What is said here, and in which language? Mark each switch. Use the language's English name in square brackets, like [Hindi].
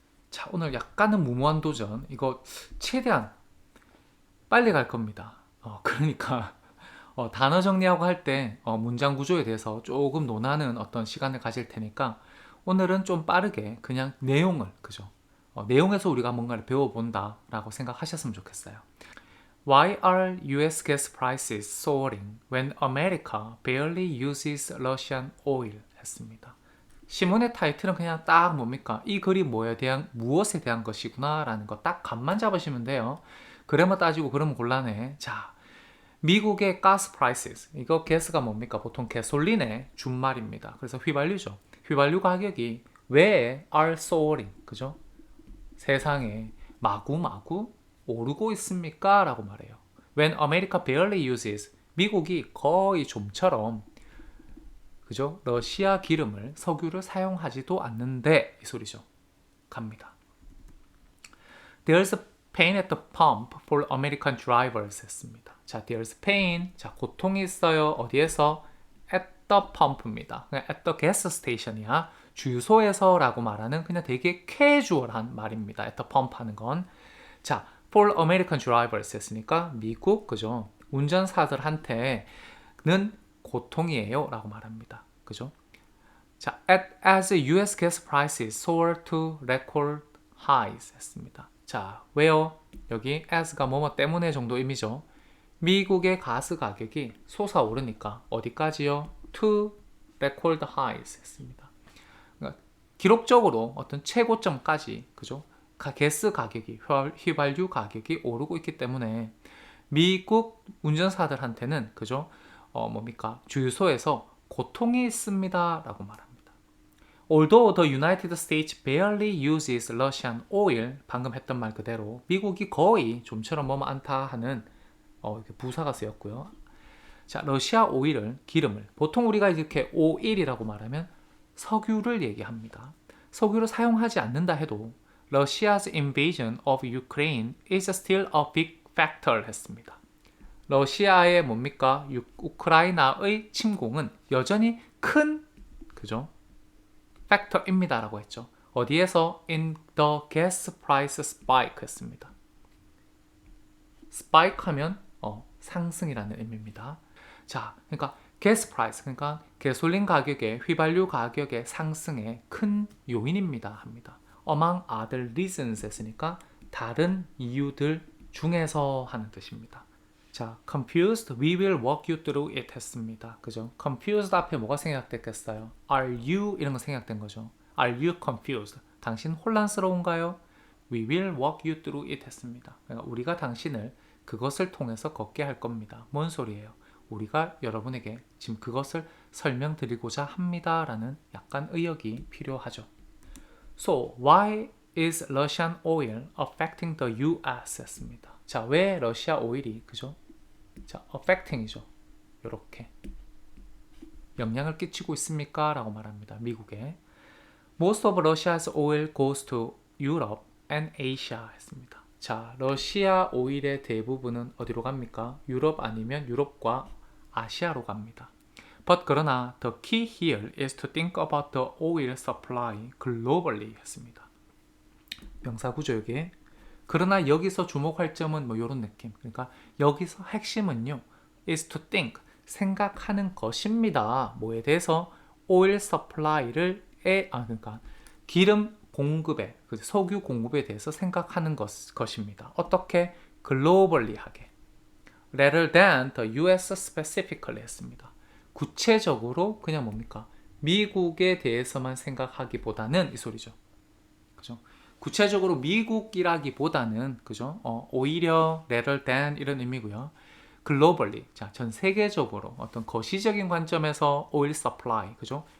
[Korean] 자, 오늘 약간은 무모한 도전. 이거 최대한 빨리 갈 겁니다. 그러니까 단어 정리하고 할 때 문장 구조에 대해서 조금 논하는 어떤 시간을 가질 테니까 오늘은 좀 빠르게 그냥 내용을, 그죠? 내용에서 우리가 뭔가를 배워본다 라고 생각하셨으면 좋겠어요. [English] Why are US gas prices soaring when America barely uses Russian oil? [Korean] 했습니다. 신문의 타이틀은 그냥 딱 뭡니까? 이 글이 무엇에 대한 것이구나 라는 거 딱 감만 잡으시면 돼요. 그래만 따지고 그러면 곤란해. 자, 미국의 가스 프라이스, 이거 가스가 뭡니까? 보통 가솔린의 준말입니다. 그래서 휘발유죠. 휘발유 가격이 왜 [English] are soaring, [Korean] 그죠? 세상에 마구마구 오르고 있습니까? 라고 말해요. [English] When America barely uses, [Korean] 미국이 거의 좀처럼, 그죠? 러시아 기름을, 석유를 사용하지도 않는데 이 소리죠. 갑니다. [English] There's pain at the pump for American drivers 했습니다. [Korean] 자, [English] there's pain. [Korean] 자, 고통이 있어요. 어디에서? [English] At the pump입니다. 그냥 at the gas station이야. [Korean] 주유소에서라고 말하는 그냥 되게 캐주얼한 말입니다. [English] at the pump 하는 건. [Korean] 자, [English] for American drivers [Korean] 했으니까 미국, 그죠? 운전사들한테는 고통이에요. 라고 말합니다. 그죠? [English] 자, as US gas prices soar to record highs 했습니다. [Korean] 자, 왜요? 여기 as가 뭐뭐 때문에 정도 의미죠. 미국의 가스 가격이 솟아오르니까 어디까지요? [English] To record highs 했습니다. [Korean] 그러니까 기록적으로 어떤 최고점까지, 그죠? 가스 가격이, 휘발유 가격이 오르고 있기 때문에 미국 운전사들한테는, 그죠? 뭡니까? 주유소에서 고통이 있습니다. 라고 말합니다. [English] Although the United States barely uses Russian oil, [Korean] 방금 했던 말 그대로 미국이 거의 좀처럼 뭐뭐 않다 하는 이렇게 부사가 쓰였고요. 자, 러시아 오일을, 기름을 보통 우리가 이렇게 오일이라고 말하면 석유를 얘기합니다. 석유를 사용하지 않는다 해도 [English] Russia's invasion of Ukraine is still a big factor 했습니다. [Korean] 러시아의 뭡니까? 우크라이나의 침공은 여전히 큰, 그죠? 팩터입니다 라고 했죠. 어디에서? [English] In the gas price spike 했습니다. [Korean] spike 하면 상승이라는 의미입니다. 자, 그러니까 gas price, 그러니까 가솔린 가격의, 휘발유 가격의 상승의 큰 요인입니다 합니다. [English] among other reasons [Korean] 했으니까 다른 이유들 중에서 하는 뜻입니다. [English] 자, confused, we will walk you through it 했습니다. [Korean] 그죠? confused 앞에 뭐가 생략됐겠어요? [English] Are you? [Korean] 이런 거 생략된 거죠. [English] Are you confused? [Korean] 당신 혼란스러운가요? [English] We will walk you through it 했습니다. [Korean] 그러니까 우리가 당신을 그것을 통해서 걷게 할 겁니다. 뭔 소리예요? 우리가 여러분에게 지금 그것을 설명드리고자 합니다. 라는 약간 의역이 필요하죠. [English] So, why is Russian oil affecting the US? [Korean] 했습니다. 자, 왜 러시아 오일이, 그죠? 자, affecting이죠. 요렇게 영향을 끼치고 있습니까? 라고 말합니다. 미국에. [English] Most of Russia's oil goes to Europe and Asia 했습니다. [Korean] 자, 러시아 오일의 대부분은 어디로 갑니까? 유럽 아니면 유럽과 아시아로 갑니다. [English] But [Korean] 그러나 [English] the key here is to think about the oil supply globally 했습니다. [Korean] 명사 구조역에 그러나 여기서 주목할 점은 뭐 이런 느낌. 그러니까 여기서 핵심은요. [English] is to think, 생각하는 것입니다. [Korean] 뭐에 대해서? oil supply를 그러니까 기름 공급에, 석유 공급에 대해서 생각하는 것입니다. 어떻게? 글로벌리하게. [English] rather than the US specifically 했습니다. [Korean] 구체적으로 그냥 뭡니까? 미국에 대해서만 생각하기보다는 이 소리죠. 그죠? 구체적으로 미국이라기보다는 그죠? 오히려 rather than 이런 의미고요. 글로벌리, 자, 전 세계적으로 어떤 거시적인 관점에서 오일 서플라이, 그죠?